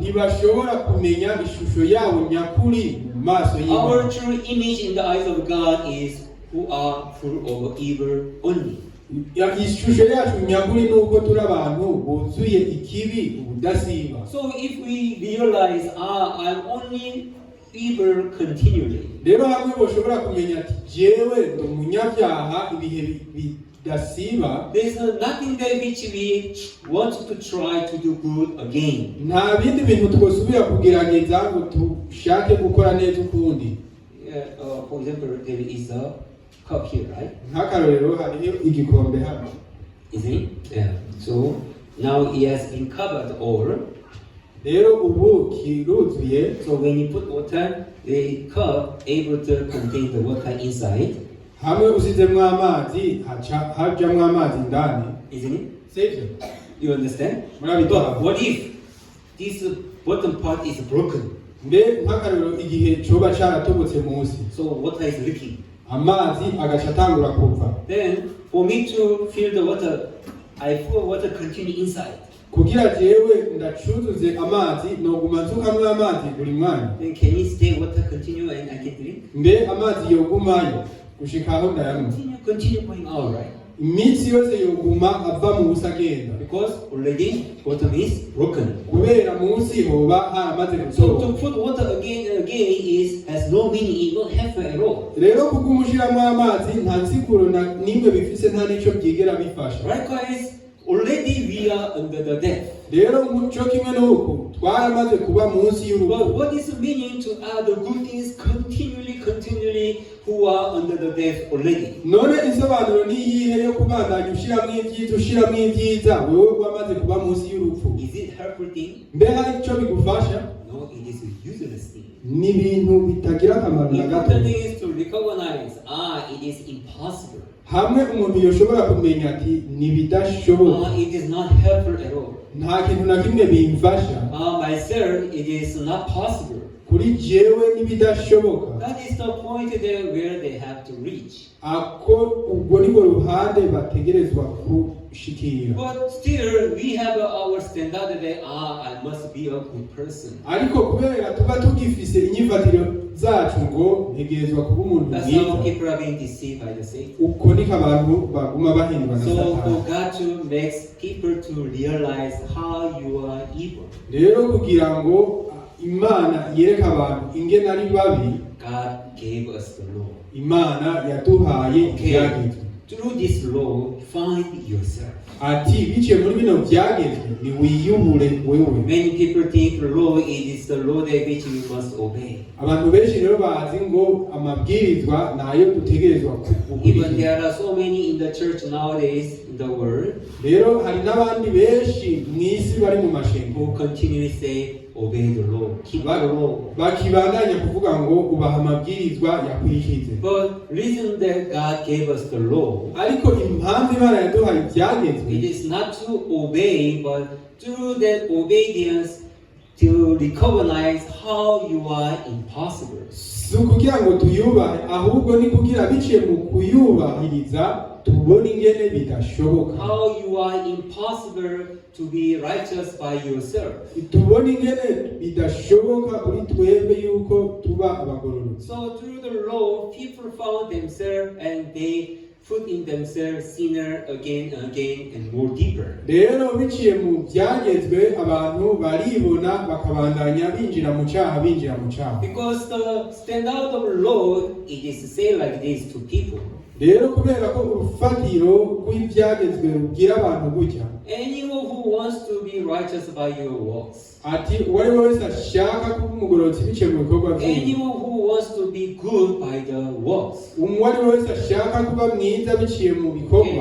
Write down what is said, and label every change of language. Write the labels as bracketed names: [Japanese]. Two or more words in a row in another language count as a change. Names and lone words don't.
[Rundi] ntibashobora kumenya ishusho yabo nyakuri mu maso [English] Our [Rundi] y'Imana. [English] true image in the eyes of God is who are full of evil only. [Rundi] Ishusho yacu nyakuri nuko turi abantu buzuye ikibi ubudasiba. [English] So if we realize, I'm only evil continually, [Rundi] Rero hamwe boshobora kumenya ati jewe ndi umunyabyaha ibihe bidasiba, [English] there is nothing that which we want to try to do good again. [Rundi] nta bindi bintu twosubira kugerageza ngo dushake gukora neza ukundi. [English] For example, there is a cup here, right? [Rundi] Nk'akarorero hariho igikombe hano, [English] Isn't it? Yeah. So now it has been covered all. [Rundi] rero ubu kiruzuye. [English] So when you put water, the cup able to contain the water inside. [Rundi] Hamwe usizemwo amazi hajamwo amazi ndani, [English] Isn't it? [Rundi] sivyo? [English] You understand? [Rundi] Murabitwara. [English] But what if this bottom part is broken? [Rundi] Mbe nk'akarorero igihe coba caratobotse munsi, [English] So water is leaking. [Rundi] amazi agaca atangura kuva. [English] Then for me to fill the water, I pour water continue inside. [Rundi] Kugira jewe ndacuzuze amazi noguma nsukamwo amazi buri mwanya. [English] Then can you stay water continue and I can drink? [Rundi] Mbe amazi yogumayo gushika aho ndayanywa. [English] Continue going out, right? [Rundi] Iminsi yose yoguma ava mu busa agenda, [English] Because already bottom is broken. [Rundi] kubera munsi hoba haramaze [English] So [Rundi] gutoba. [English] to put water again has no meaning, it don't have at all. [Rundi] Rero kugumushiramo amazi nta nsiguro nimwe bifise, nta nico byigera bifasha. [English] Likewise, already we are under the death. [Rundi] Rero muco kimwe nuko twaramaze kuba munsi [English] But [Rundi] y'urupfu. [English] what is the meaning to add the good things continually who are under the death already? [Rundi] None isobanuro ni iyihe yo kubandanya ushiramwo ibyiza wewe wamaze kuba munsi y'urupfu? [English] Is it helpful thing? [Rundi] Mbe hari ico bigufasha? [English] No, it is a useless thing. [Rundi] Ni ibintu bitagira akamaro na gato. [English] Important thing is to recognize, it is impossible. [Rundi] Hamwe umuntu yoshobora kumenya ati nibidashoboka, [English] It is not helpful at all. [Rundi] nta kintu na kimwe bimfasha, [English] Myself, it is not possible. [Rundi] kuri jewe nibidashoboka. [English] That is the point there where they have to reach. [Rundi] Ako ubwo nibwo ruhande bategerezwa gushikira. [English] But still, we have our standard that I must be a good person. [Rundi] Ariko kubera tuba tugifise inyifatiro zacu ngo ntegerezwa kuba umuntu [English] That's how [Rundi] mwiza, [English] people are being deceived by the Satan. [Rundi] uko niko abantu baguma bahindwa na [English] So for [Rundi] Satani. [English] God to make people to realize how you are evil, [Rundi] Rero kugira ngo Imana yereka abantu ingene ari babi, [English] God gave us the law. [Rundi] Imana yaduhaye ibyagezwe. [English] Through this law, find yourself. [Rundi] Ati biciye muri bino byagezwe ni wiyubure wewe. [English] Many people think the law is the law that which we must obey. [Rundi] Abantu benshi rero bazi ngo amabwirizwa nayo dutegerezwa [English] Even [Rundi] gukurikiza. [English] there are so many in the church nowadays in the world [Rundi] Rero hari n'abandi benshi mw'isi bari mu mashengo [English] who continually say, obey the law, keep the law. [Rundi] bakibandanya kuvuga ngo ubaha amabwirizwa yakurikize. [English] But reason that God gave us the law, [Rundi] ariko impamvu Imana yaduhaye ibyagezwe, [English] it is not to obey, but through that obedience to recognize how you are impossible. [Rundi] si ukugira ngo tuyubahe, ahubwo ni kugira biciye mu kuyubahiriza tubone ingene bidashoboka. [English] How you are impossible to be righteous by yourself. [Rundi] tubone ingene bidashoboka kuri twebwe yuko tuba abagororotsi. [English] So through the law, people found themselves and they put in themselves sinner again and again and more deeper. [Rundi] rero biciye mu byagezwe abantu baribona bakabandanya binjira mu cyaha binjira mu cyaha. [English] Because the standard of law, it is say like this to people. [Rundi] rero kubera ko urufatiro rw'ibyagezwe rubwira abantu gutya, [English] Anyone who wants to be righteous by your works, [Rundi] ati uwo ari we wese ashaka kuba umugororotsi biciye mu bikorwa bye, [English] anyone who wants to be good by the works, [Rundi] uwo ari we wese ashaka kuba mwiza biciye mu bikorwa,